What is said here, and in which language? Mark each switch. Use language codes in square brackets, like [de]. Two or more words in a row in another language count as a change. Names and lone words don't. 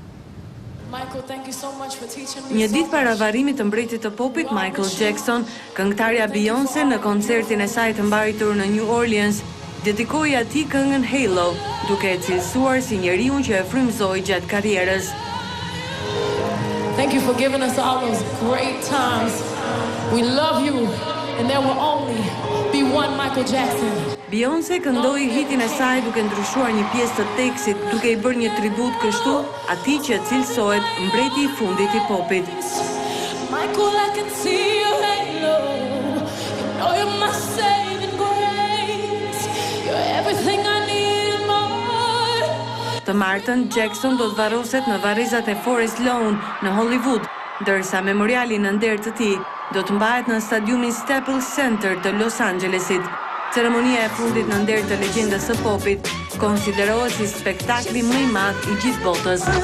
[sq] Një ditë para varrimit të mbretit të popit Michael Jackson, këngëtarja Beyoncé në koncertin e saj të mbaritur në New Orleans dedikoi atij këngën Halo, duke e cilësuar si njeriu që e frymëzoi gjatë karrierës. [en] Thank you for giving us all those great times. We love you and there will only be one Michael Jackson. [sq] Beyoncé këndoi hitin e saj duke ndryshuar një pjesë të tekstit, duke i bërë një tribut kështu atij që cilësohet mbreti i fundit i popit. [en] Michael, I can see your halo. You know you're my saving grace. You're everything I need and more. [sq] Të martën, Jackson do të varroset në varrezat e Forest Lawn në Hollywood, ndërsa memoriali në nder të tij do të mbahet në stadiumin Staples Center të Los Angelesit. Ceremonia e fundit në nder të legjendës së popit konsiderohet si spektakli më i madh i gjithë botës.